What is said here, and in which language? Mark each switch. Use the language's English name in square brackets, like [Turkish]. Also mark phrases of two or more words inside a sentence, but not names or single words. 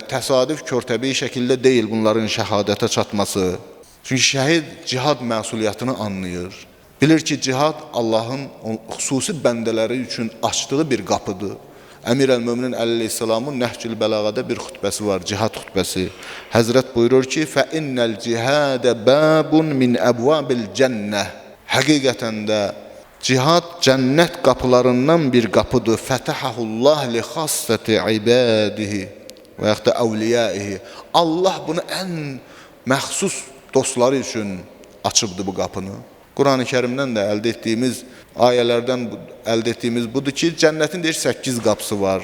[Azerbaijani] Təsadüf, körtəbii şəkildə deyil bunların şəhadətə çatması. Çünki şəhid cihad məsuliyyətini anlayır. Bilir ki, cihad Allahın xüsusi bəndələri üçün açdığı bir qapıdır. Əmir əl-Möminin əleyhissalamın Nəhcül Bəlağədə bir xütbəsi var, cihad xütbəsi. Həzrət buyurur ki, [Arabic] فَإِنَّ الْجِهَادَ بَابٌ مِنْ أَبْوَابِ الْجَنَّةِ [Azerbaijani] Həqiqətən də cihad cənnət qapılarından bir qapıdır. [Arabic] فتحه الله لخاصة عباده [Azerbaijani] və yaxud da [Arabic] əvliyaihi. [Azerbaijani] Allah bunu ən məxsus dostları üçün açıbdır bu qapını. Quran-ı Kərimdən də əldə etdiyimiz ayələrdən əldə etdiyimiz budur ki, cənnətin deyir 8 qapısı var.